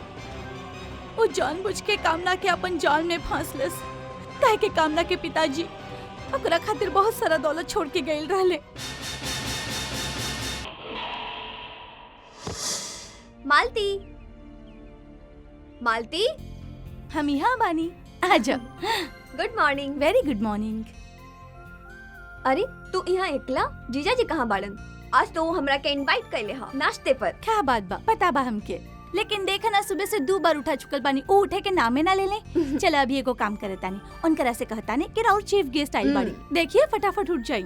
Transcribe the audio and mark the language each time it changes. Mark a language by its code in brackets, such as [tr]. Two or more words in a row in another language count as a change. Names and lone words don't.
[bho] वो जानबूझ के कामना के अपन जाल में फांसलस, काहे के कामना के पिताजी ओकरा खातिर बहुत सारा दौलत छोड़ के गइल रहले। मालती, मालती, हम यहाँ बानी, आ जाओ। [en] Good morning. Very good morning. [bho] अरे तू यहाँ एकला? जीजा जी कहाँ बाड़न? आज तो वो हमरा के इनवाइट कैले हा नाश्ते पर। क्या बात बा, पता बा हमके, लेकिन देखा ना सुबह से 2 बार उठा चुकल बानी, वो उठे के नामे ना ले ले। चला अभी एगो काम करे तानी, उनकरा से कहतानी कि राउर चीफ गेस्ट आइल बाड़ी, देखिए फटाफट उठ जाई।